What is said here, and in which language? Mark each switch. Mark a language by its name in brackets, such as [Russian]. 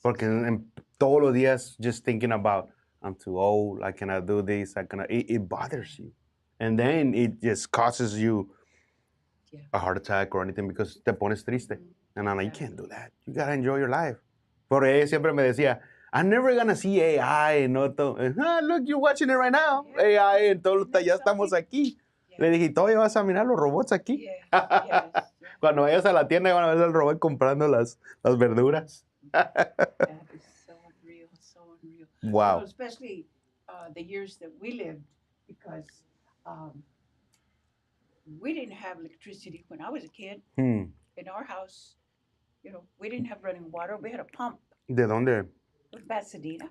[Spanish] Porque todos los días [English] just thinking about, I'm too old, I cannot do this, it bothers you. And then it just causes you Yeah. a heart attack or anything because [Spanish] te pones triste. [English] And I'm like, you Exactly. can't do that. You gotta enjoy your life. [Spanish] Pero ella siempre me decía, [English] I'm never gonna see AI. No, look, you're watching it right now. Yeah. [Spanish] AI, en todo, [English] Isn't that [Spanish] ya estamos [English] something? [Spanish] aquí. [English] Yeah. [Spanish] Le dije, todavía vas a mirar los robots aquí. [English] Yeah. Yes. [Spanish] Cuando vayas a la tienda van a ver al robot comprando las verduras. [English] That is so unreal. So unreal. Wow. You know, especially the years that we lived, because we didn't have electricity when I was a kid. Hmm. In our house, you know, we didn't have running water. We had a pump [Spanish] ¿De dónde? [English] with Pasadena.